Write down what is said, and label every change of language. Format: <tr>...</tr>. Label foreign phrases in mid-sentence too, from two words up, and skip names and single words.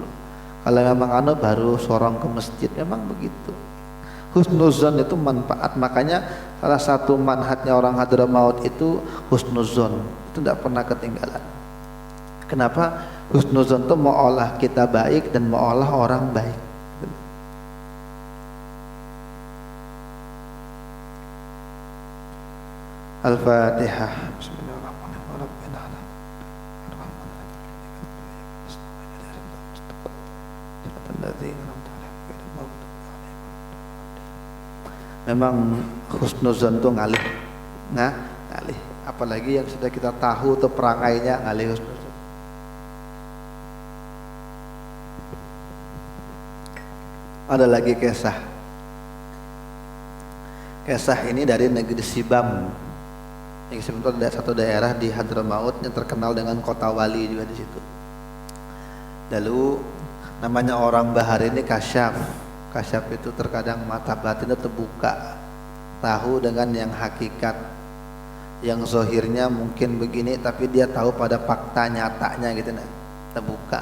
<id>Kalau memang baru sorong ke masjid, memang begitu. Husnuzon itu manfaat, makanya salah satu manhatnya orang Hadramaut itu husnuzon, itu tidak pernah ketinggalan. Kenapa? Husnuzon itu mau olah kita baik dan mau olah orang baik. Al-Fatihah. Bismillahirrahmanirrahim. Memang husnuzon itu ngalih, ngalih. Apalagi yang sudah kita tahu tuh perangainya, ngalih husnuzon. Ada lagi kisah. Kisah ini dari negeri Sibam. Yang sebetulnya ada satu daerah di Hadramaut yang terkenal dengan kota wali juga di situ. Lalu namanya orang bahar ini kasyaf. Kasyaf itu terkadang mata batinnya terbuka, tahu dengan yang hakikat, yang zohirnya mungkin begini tapi dia tahu pada fakta nyatanya gitu, terbuka.</id>